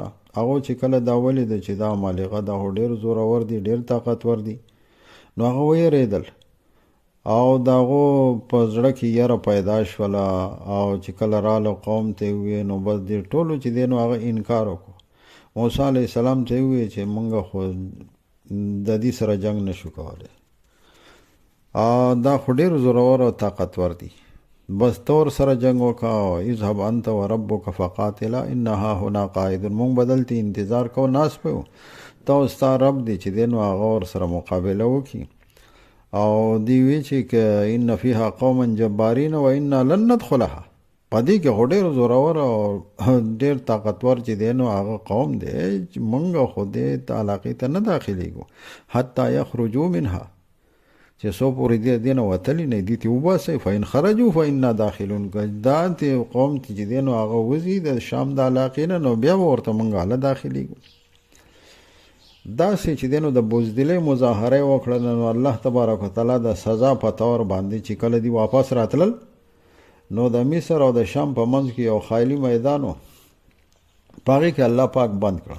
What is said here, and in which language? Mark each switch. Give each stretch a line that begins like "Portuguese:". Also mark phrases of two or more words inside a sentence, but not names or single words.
Pashto: هغو چې کله دا ولیده چې دا عمالقه دا خو ډېر زورور دي، ډېر طاقتور دي، نو هغه ویرېدل او د هغو په زړه کې یره پیدا شوله او چې کله راله قوم ته یې وویې نو بس دې ټولو چې دی نو هغه انکار وکړو. موسی
Arabic: علیه السلام
Pashto: ته یې وویې چې موږ خو د دې سره جنګ نشو کولی، دا خو ډېر زورور او طاقتور دي، بس تور سره جنگ وکړه او
Arabic: اذهب انت و ربک فقاتلا انا هاهنا قاعدون.
Pashto: مونږ بدلته انتظار کو ناس په ته او ستا رب دی چې دی نو هغه ورسره مقابله وکړي. او دی وی چې
Arabic: ان فیها قوما جبارین و انا لن ندخلها،
Pashto: په دې کې خو ډېر زورور او ډېر طاقتور چې دی نو هغه قوم دی چې مونږ خو دې علاقې ته نه داخلېږو
Arabic: حتی یخرجو منها،
Pashto: چې څو پورې دې نه وتلی نه دي ته وباسئ
Arabic: فإن خرجوا فإنا داخلون.
Pashto: دا ته قوم چې دی نو هغه وځي د شام د علاقې نه نو بیا به ورته موږ هله داخلېږو. داسې چې دی نو د بزدلۍ مظاهره یې وکړله نو
Arabic: الله تبارک وتعالی
Pashto: د سزا په طور باندې چې کله دی واپس راتلل نو د مصر او د شام په منځ کې یو خالی میدان و، په هغې کې الله پاک بند کړه.